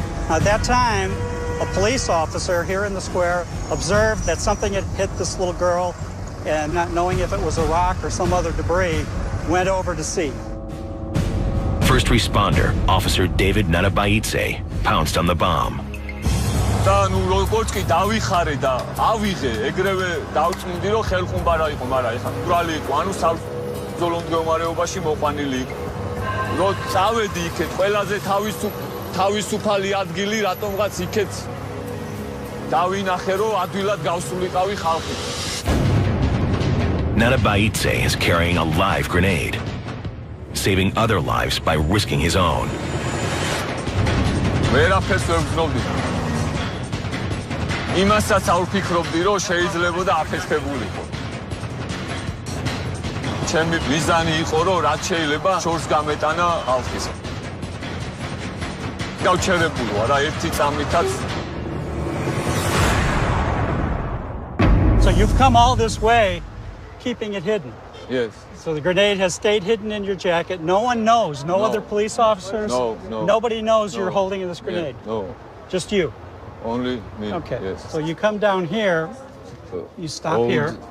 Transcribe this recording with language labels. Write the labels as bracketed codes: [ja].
[en] At that time, a police officer here in the square observed that something had hit this little girl, and not knowing if it was a rock or some other debris, went over to see. First responder, Officer David Nanabaitse, pounced on the bomb. [ka] და ნუ როგორც კი დავიხარე და ავიღე, ეგრევე დავწმინდი რომ ხელხუმბა რა იყო, მაგრამ ეხლა ბრალი იყო, ანუ საბრძოლო მდგომარეობაში მოყვანილი იყო. რომ წავედი იქეთ, ყველაზე თავისუფალი ადგილი, რატომღაც იქეთ დავინახე, რომ ადვილად გავსულიყავი ხალხი. [en] Nanabaitse is carrying a live grenade, saving other lives by risking his own. [ka] ვერაფერს ვერ გრძნობდი. იმასაც არ ვფიქრობდი, რომ შეიძლებოდა აფეთქებულიყო. ჩემი მიზანი იყო, რომ რაც შეიძლება შორს გამეტანა ხალხის. გავჩერებული ვარ რა ერთი წამითაც. [en] So you've come all this way, keeping it hidden. Yes. So the grenade has stayed hidden in your jacket. No one knows. No other police officers. No. Nobody knows you're holding this grenade. Yeah, no. Just you. Only me. Okay. Yes. So you come down here. You stop here.